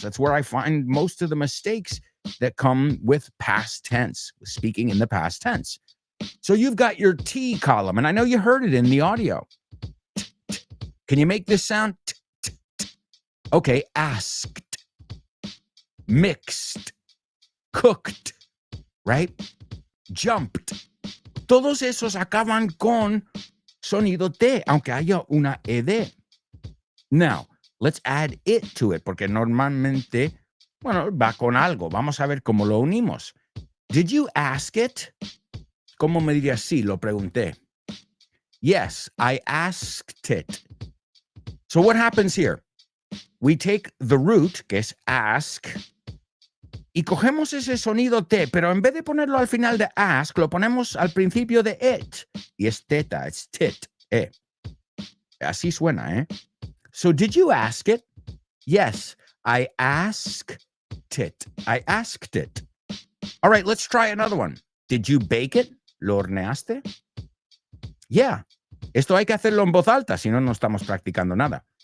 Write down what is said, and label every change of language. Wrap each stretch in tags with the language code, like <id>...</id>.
<en>That's where I find most of the mistakes that come with past tense, speaking in the past tense. So you've got your T column, and I know you heard it in the audio. Can you make this sound? Okay, asked, mixed, cooked, right? Jumped.</en> <es>Todos esos acaban con sonido T, aunque haya una ed.</es> <en>Now, let's add it to it,</en> <es>porque normalmente, va con algo. Vamos a ver cómo lo unimos.</es> <en>Did you ask it?</en> <es>¿Cómo me dirías? Sí, lo pregunté.</es> <en>Yes, I asked it. So what happens here?</en> <es>We take the root, que es ask, y cogemos ese sonido T, pero en vez de ponerlo al final de ask, lo ponemos al principio de it. Y es teta,</es> <en>it's tit,</en> <es>Así suena,</es> <en>So did you ask it? Yes, I asked it. I asked it. All right, let's try another one. Did you bake it?</en> <es>¿Lo horneaste?</es> <en>Yeah.</en> <es>Esto hay que hacerlo en voz alta, si no, no estamos practicando nada.</es>